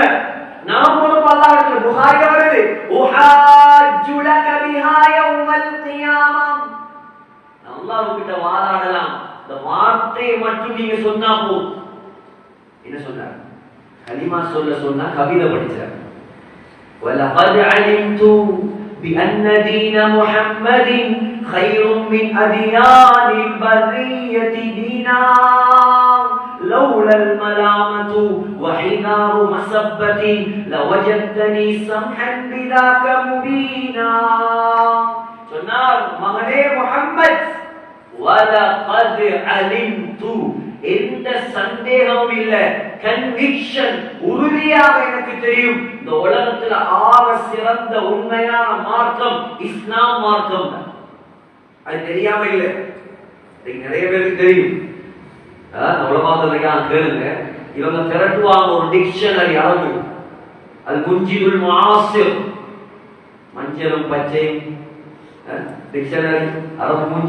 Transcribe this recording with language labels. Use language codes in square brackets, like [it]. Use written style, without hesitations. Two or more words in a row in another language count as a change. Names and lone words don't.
[ta] நான் பொறுப்பு அல்லாஹ்விடத்துல. புகாரி வருது, [ar] أحاج لك بها يوم القيامة. [ta] அல்லாஹ்விட்ட வாதாடலாம். இந்த வார்த்தையை மட்டும் நீங்க சொன்னா போதும். என்ன சொன்னார்? கலிமா சொன்னா கவிதை படிச்சார். [ar] وَلَقَدْ عَلِمْتُ بِأَنَّ دِينَ مُحَمَّدٍ خَيْرٌ مِنْ أَدْيَانِ الْبَرِيَّةِ دِينًا لَوْلَا الْمَلَامَةُ وَحِذَارُ مَسَبَّةٍ لَوَجَدْتَنِي سَمْحًا بِذَاكَ مُبِينًا. [ta] சொன்னார், மகனே முஹம்மத், [ar] وَلَقَدْ عَلِمْتُ, [ta] எந்த சந்தேகமும் இல்ல, கன்விக்ஷன், உறுதியாக எனக்கு தெரியும், இந்த உலகத்துல ஆக சிறந்த உண்மையான மார்க்கம் இஸ்லாம் மார்க்கம் தான். அது தெரியாம இல்ல, நிறைய பேருக்கு தெரியும். உலகத்துல கேளுங்க, இவங்க திரட்டுவாங்க ஒரு டிக்ஷனரி அளவு, அது முஞ்சிதுல் முஆசிர், மஞ்சளும் பச்சையும் டிக்ஷனரி அரபு மூஞ்சி.